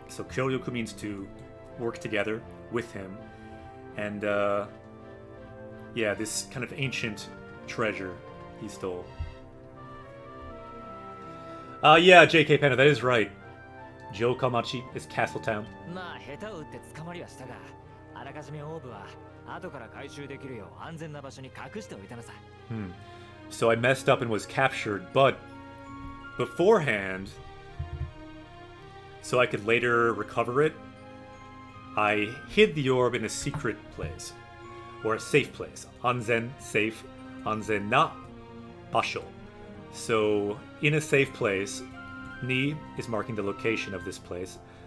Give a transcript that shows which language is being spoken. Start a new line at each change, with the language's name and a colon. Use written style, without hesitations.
English: So Kyoryoku means to work together with him. And yeah, this kind of ancient treasure he stole. Yeah, JK Panda, that is right. Jokamachi is Castle Town.
Japanese: まあ下手を打って捕まりはしたが、あらかじめオーブは後から回収できるよう安全な場所に隠しておいたのさ。
English: So I messed up and was captured, but beforehand, so I could later recover it, I hid the orb in a secret place, or a safe place. Anzen, safe.
Japanese: Anzen na, basho.
English: So, in a safe place, ni is marking the location of this place.